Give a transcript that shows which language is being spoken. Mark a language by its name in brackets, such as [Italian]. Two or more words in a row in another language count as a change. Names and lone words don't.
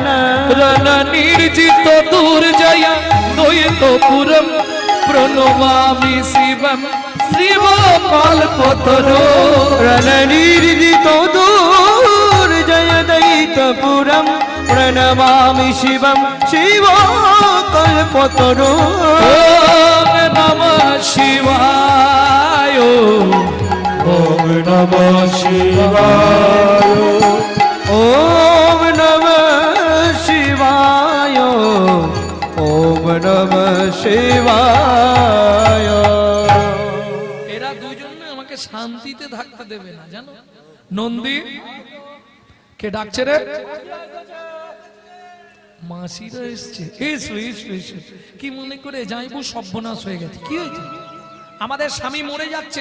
[Sanskrit] রণ নির্জিত দুর্জয়া দ্বৈত পুরম, প্রণমামি শিবম শিব কল্পতরু, রণ নির্জিত দুর্জয় দৈতপুরম, প্রণমামি শিবম শিব কল্পতরু। ওম নমঃ শিবায়, ওম নমঃ শিবায়, ওম নমঃ শিবায়, ওম নমঃ শিবায়। [Bangla] এরা দুজন না আমাকে শান্তিতে থাকতে দেবে না, জানো? নন্দী কে ডাকছে রে? মাসিরা এসছে। এসো এসো এসো। কি মনে করে যাইবো? সর্বনাশ হয়ে গেছে। কি হয়েছে? আমাদের স্বামী মরে যাচ্ছে।